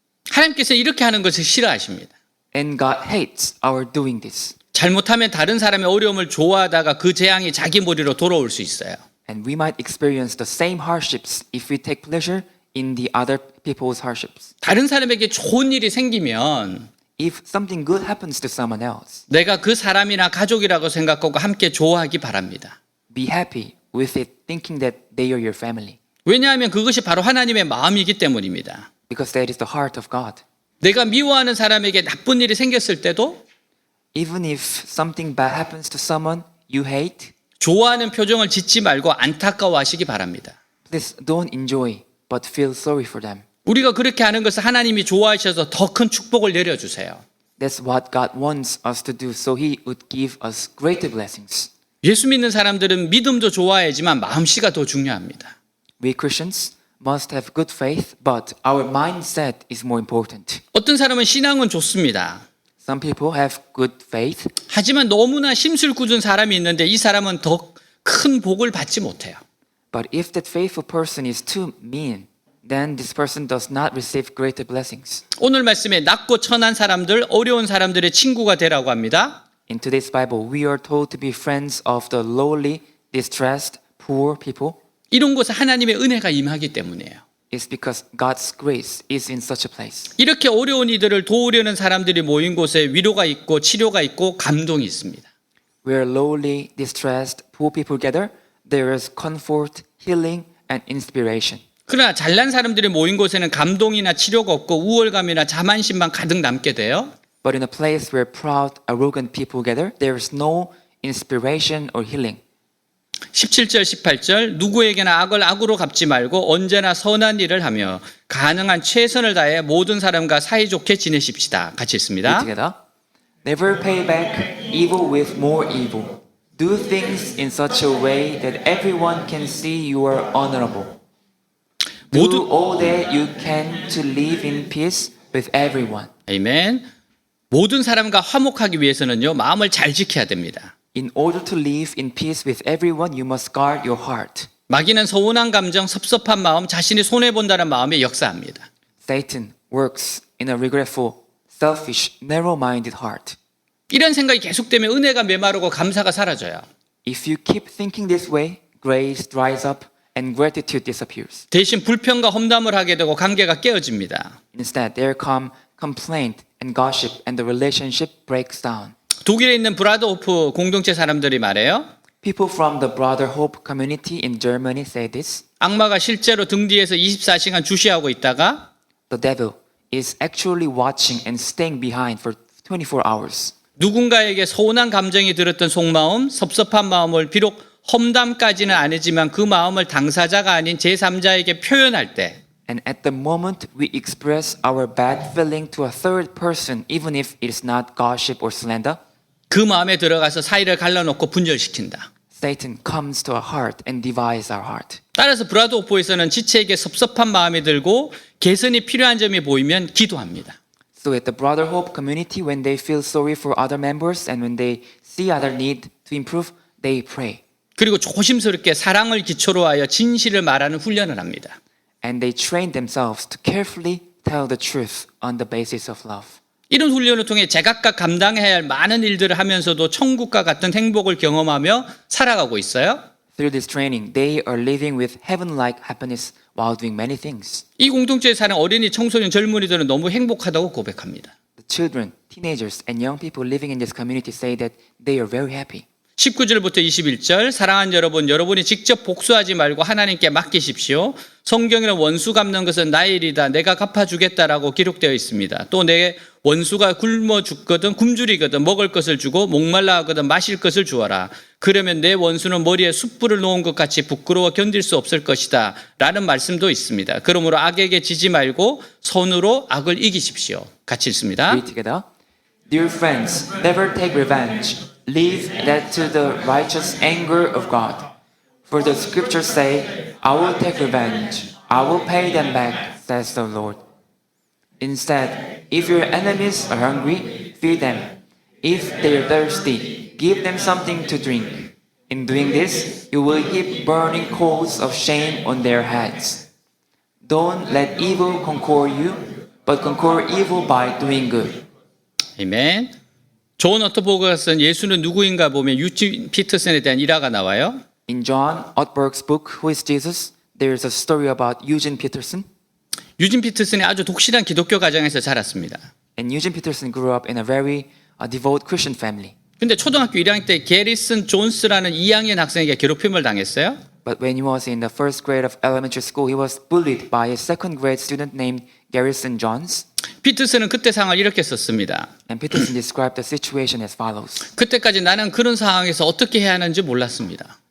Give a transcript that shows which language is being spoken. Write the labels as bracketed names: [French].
[Korean] 하나님께서 이렇게 하는 것을 싫어하십니다. [English] And God hates our doing this. [Korean] 잘못하면 다른 사람의 어려움을 좋아하다가 그 재앙이 자기 머리로 돌아올 수 있어요. [English] And we might experience the same hardships if we take pleasure in the other people's hardships. [Korean] 다른 사람에게 좋은 일이 생기면 [English] If something good happens to someone else, [Korean] 내가 그 사람이나 가족이라고 생각하고 함께 좋아하기 바랍니다. [English] be happy with it, thinking that they are your family. [Korean] 왜냐하면 그것이 바로 하나님의 마음이기 때문입니다. [English] Because that is the heart of God. [Korean] 내가 미워하는 사람에게 나쁜 일이 생겼을 때도 [English] Even if something bad happens to someone you hate, [Korean] 좋아하는 표정을 짓지 말고 안타까워하시기 바랍니다. [English] please don't enjoy, but feel sorry for them. [Korean] 우리가 그렇게 하는 것을 하나님이 좋아하셔서 더 큰 축복을 내려주세요. [English] That's what God wants us to do, so He would give us greater blessings. [Korean] 예수 믿는 사람들은 믿음도 좋아야지만 마음씨가 더 중요합니다. [English] We Christians must have good faith, but our mindset is more important. [Korean] 어떤 사람은 신앙은 좋습니다. [English] Some people have good faith, [Korean] 하지만 너무나 심술 굳은 사람이 있는데 이 사람은 더 큰 복을 받지 못해요. [English] but if that faithful person is too mean, then this person does not receive greater blessings. [Korean] 오늘 말씀에 낮고 천한 사람들, 어려운 사람들의 친구가 되라고 합니다. [English] In today's Bible, we are told to be friends of the lowly, distressed, poor people. [Korean] 이런 곳에 하나님의 은혜가 임하기 때문이에요. [English] It's because God's grace is in such a place. [Korean] 이렇게 어려운 이들을 도우려는 사람들이 모인 곳에 위로가 있고 치료가 있고 감동이 있습니다. [English] Where lowly, distressed, poor people gather, there is comfort, healing, and inspiration. [Korean] 그러나 잘난 사람들이 모인 곳에는 감동이나 치료가 없고 우월감이나 자만심만 가득 남게 돼요. [English] But in a place where proud, arrogant people gather, there is no inspiration or healing. [Korean] 17절 18절 누구에게나 악을 악으로 갚지 말고 언제나 선한 일을 하며 가능한 최선을 다해 모든 사람과 사이좋게 지내십시다. 같이 읽습니다. [English] together. Never pay back evil with more evil. Do things in such a way that everyone can see you are honorable. Do [Korean] 모두 [English] all that you can to live in peace with everyone. [Korean] 아멘. 모든 사람과 화목하기 위해서는요. 마음을 잘 지켜야 됩니다. [English] In order to live in peace with everyone, you must guard your heart. [Korean] 마귀는 서운한 감정, 섭섭한 마음, 자신이 손해본다는 마음에 역사합니다. [English] Satan works in a regretful, selfish, narrow-minded heart. [Korean] 이런 생각이 계속되면 은혜가 메마르고 감사가 사라져요. [English] If you keep thinking this way, grace dries up and gratitude disappears. [Korean] 대신 불평과 험담을 하게 되고 관계가 깨어집니다. [English] Instead, there come complaint and gossip and the relationship breaks down. [Korean] 독일에 있는 브라더호프 공동체 사람들이 말해요. [English] People from the Brother Hope community in Germany say this. [Korean] 악마가 실제로 등 뒤에서 24시간 주시하고 있다가 [English] The devil is actually watching and staying behind for 24 hours. [Korean] 누군가에게 서운한 감정이 들었던 속마음, 섭섭한 마음을 비록 험담까지는 아니지만 그 마음을 당사자가 아닌 제3자에게 표현할 때 [English] And at the moment we express our bad feeling to a third person, even if it is not gossip or slander, [Korean] 그 마음에 들어가서 사이를 갈라놓고 분열시킨다. [English] Satan comes to our heart and divides our heart. [Korean] 따라서 브라더호프에서는 지체에게 섭섭한 마음이 들고 개선이 필요한 점이 보이면 기도합니다. [English] So at the Brother Hope community, when they feel sorry for other members and when they see other need to improve, they pray. [Korean] 그리고 조심스럽게 사랑을 기초로 하여 진실을 말하는 훈련을 합니다. [English] And they train themselves to carefully tell the truth on the basis of love. [Korean] 이런 훈련을 통해 제각각 감당해야 할 많은 일들을 하면서도 천국과 같은 행복을 경험하며 살아가고 있어요. [English] Through this training, they are living with heaven-like happiness while doing many things. [Korean] 이 공동체에 사는 어린이, 청소년, 젊은이들은 너무 행복하다고 고백합니다. [English] The children, teenagers, and young people living in this community say that they are very happy. [Korean] 19절부터 21절 사랑하는 여러분, 여러분이 직접 복수하지 말고 하나님께 맡기십시오. 성경에는 원수 갚는 것은 나의 일이다. 내가 갚아주겠다라고 기록되어 있습니다. 또 내 원수가 굶어 죽거든 굶주리거든 먹을 것을 주고 목말라 하거든 마실 것을 주어라. 그러면 내 원수는 머리에 숯불을 놓은 것 같이 부끄러워 견딜 수 없을 것이다. 라는 말씀도 있습니다. 그러므로 악에게 지지 말고 선으로 악을 이기십시오. 같이 읽습니다. [English] Read together. Dear friends, never take revenge. Leave that to the righteous anger of God. For the scriptures say, I will take revenge. I will pay them back, says the Lord. Instead, if your enemies are hungry, feed them. If they are thirsty, give them something to drink. In doing this, you will heap burning coals of shame on their heads. Don't let evil conquer you, but conquer evil by doing good. [Korean] 아멘. 존 어터버그가 쓴 예수는 누구인가 보면 유진 피터슨에 대한 일화가 나와요. [English] In John Ortberg's book, Who is Jesus? There is a story about Eugene Peterson. [Korean] 유진 피터슨이 아주 독실한 기독교 가정에서 자랐습니다. [English] And Eugene Peterson grew up in a very devout Christian family. [Korean] 근데 초등학교 1학년 때 게리슨 존스라는 2학년 학생에게 괴롭힘을 당했어요. [English] But when he was in the first grade of elementary school, he was bullied by a second grade student named Garrison Johns. [Korean] 피터슨은 그때 상황을 이렇게 썼습니다. [English] And Peterson described the situation as follows. [Korean] 그때까지 나는 그런 상황에서 어떻게 해야 하는지 몰랐습니다.